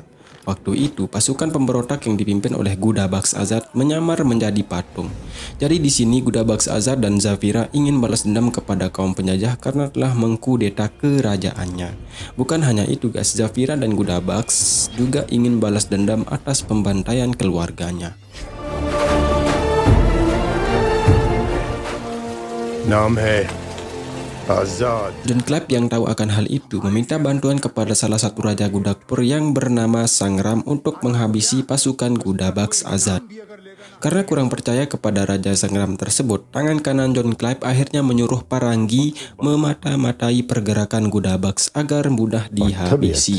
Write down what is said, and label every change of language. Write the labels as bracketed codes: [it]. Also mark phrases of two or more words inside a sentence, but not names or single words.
[id] Waktu itu pasukan pemberontak yang dipimpin oleh Gudabaks Azad menyamar menjadi patung. Jadi di sini Gudabaks Azad dan Zafira ingin balas dendam kepada kaum penjajah karena telah mengkudeta kerajaannya. Bukan hanya itu guys, Zafira dan Gudabaks juga ingin balas dendam atas pembantaian keluarganya. [hi] नाम है आजाद. [id] John Clive yang tahu akan hal itu meminta bantuan kepada salah satu raja Gudakpur yang bernama Sangram untuk menghabisi pasukan Gudabaks Azad. Karena kurang percaya kepada Raja Sangram tersebut, tangan kanan John Clive akhirnya menyuruh Parangi memata-matai pergerakan Gudabaks agar mudah dihabisi.